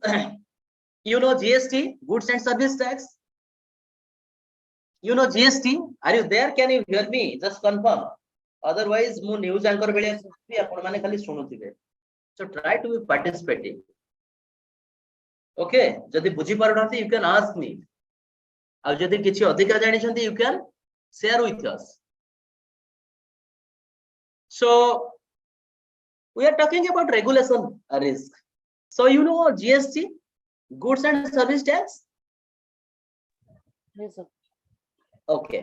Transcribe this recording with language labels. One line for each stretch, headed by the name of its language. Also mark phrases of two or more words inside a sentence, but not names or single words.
English: You know GST, goods and service tax. You know GST. Are you there? Can you hear me? Just confirm.
Odia: Otherwise, ମୁଁ
English: news anchor
Odia: ବେଳେ ଆପଣ ମାନେ ଖାଲି ଶୁଣୁଥିବେ.
English: So try to be participating. Okay,
Odia: ଯଦି ବୁଝି ପାରୁନାହାନ୍ତି,
English: you can ask me.
Odia: ଆଉ ଯଦି କିଛି ଅଧିକା ଜାଣିଛନ୍ତି,
English: you can share with us. So we are talking about regulation risk. So you know GST, goods and service tax. Yes, sir. Okay.